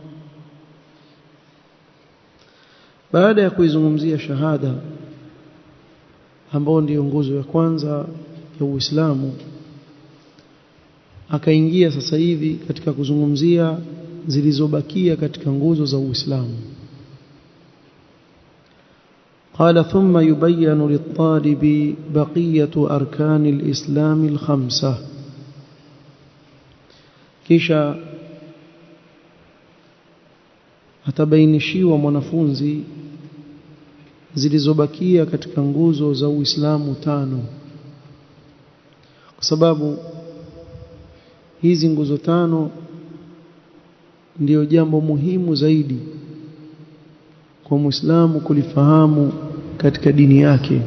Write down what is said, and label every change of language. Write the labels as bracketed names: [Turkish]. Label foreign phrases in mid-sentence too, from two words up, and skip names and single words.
[Swahili] Baada ya kuizungumzia shahada ambayo ndio nguzo ya kwanza ya Uislamu, akaingia sasa hivi katika kuzungumzia zilizobakia katika nguzo za Uislamu. [Arabic] قال ثم يبين للطالب بقية أركان الإسلام الخمسة. [Swahili] kisha atabainishiwa mwanafunzi zilizobakia katika nguzo za Uislamu 5, kwa sababu hizi nguzo 5 ndio jambo muhimu zaidi kwa Muislamu kulifahamu katika dini yake.